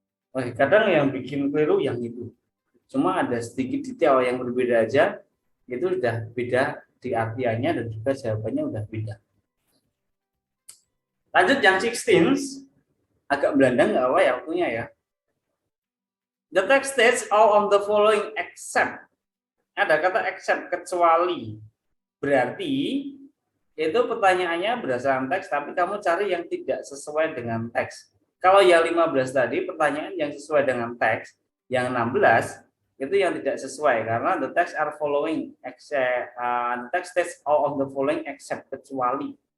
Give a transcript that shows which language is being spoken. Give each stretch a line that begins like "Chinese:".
Indonesian: Kadang yang bikin keliru yang itu. Cuma ada sedikit detail yang berbeda aja, itu udah beda di artiannya dan juga jawabannya udah beda. Lanjut yang 16, agak belandang nggak apa ya waktunya ya.
English: The text states all of the following except.
Indonesian: Ada kata except, kecuali. Berarti itu pertanyaannya berdasarkan teks, tapi kamu cari yang tidak sesuai dengan teks. Kalau yang 15 tadi pertanyaan yang sesuai dengan teks, yang 16 itu yang tidak sesuai karena
English: the text are following except,
Indonesian: the text states all of the following except, kecuali.